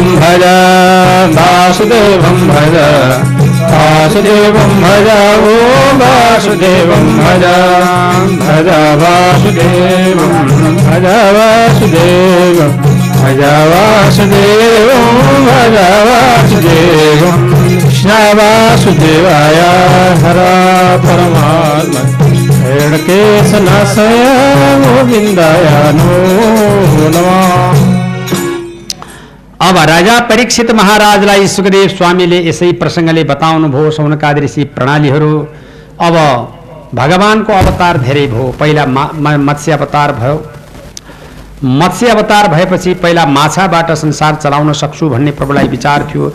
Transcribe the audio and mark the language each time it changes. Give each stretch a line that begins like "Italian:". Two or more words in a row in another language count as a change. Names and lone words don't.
Sanskrit: भज वासुदेवं भज वासुदेवं भज ओ वासुदेवं भज भज वासुदेवं भज वासुदेवं भज वासुदेवं भज वासुदेवं कृष्ण वासुदेवाय हर परमात्मा केशनाशय गोविन्दाय नमो नमः।
Nepali: अब राजा परीक्षित महाराजलाई सुखदेव स्वामीले यसै प्रसङ्गले बताउनु भयो सौनकादि ऋषि प्रणालीहरू। अब भगवानको अवतार धेरै भयो। पहिला मत्स्य अवतार भयो। मत्स्य अवतार भएपछि पहिला माछाबाट संसार चलाउन सक्छु भन्ने प्रभुलाई विचार थियो।